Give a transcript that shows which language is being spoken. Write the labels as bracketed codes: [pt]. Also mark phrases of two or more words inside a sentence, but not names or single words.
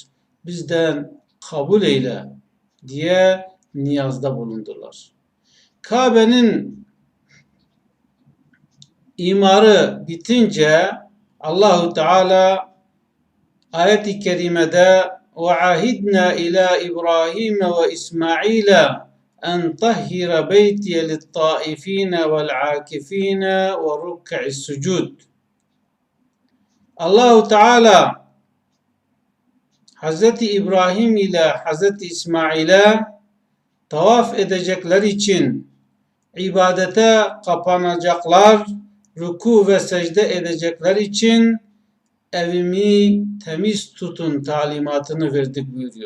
[tr] Bizden kabul eyle diye niyazda bulundular. Kabe'nin imarı bitince Allahu Teala ayet-i kerimede [ar] وَعَهِدْنَا إِلَى إِبْرَاهِيمَ وَإِسْمَعِيلَ أَنْ طَهِّرَ بَيْتِيَ لِلطَّائِفِينَ وَالْعَاكِفِينَ وَرُكَّعِ السُّجُودِ. Allahu Teala Hz. İbrahim ile Hz. [tr] İsmail'e tavaf edecekler için, ibadete kapanacaklar, ruku ve secde edecekler için evimi temiz tutun talimatını verdik buyuruyor.